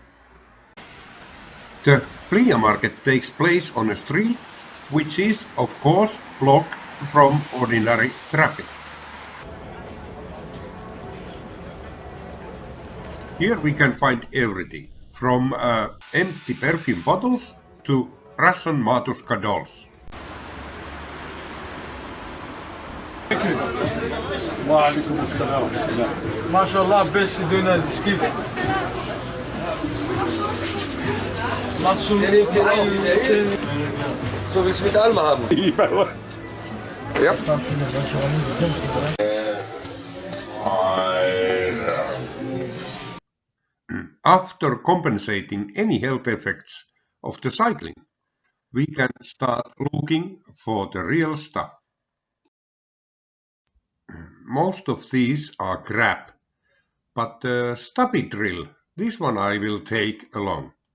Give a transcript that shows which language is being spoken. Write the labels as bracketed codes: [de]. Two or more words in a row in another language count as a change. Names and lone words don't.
[en] The flea market takes place on a street, which is, of course, blocked from ordinary traffic. Here we can find everything, from empty perfume bottles to Russian Matushka dolls. [ar] وعليكم السلام ورحمة الله. ما شاء الله بس دون السكيف. [de] So wie es mit Alma haben. Ja. [en] After compensating any health effects of the cycling, we can start looking for the real stuff. Most of these are crap, but the stubby drill, this one I will take along.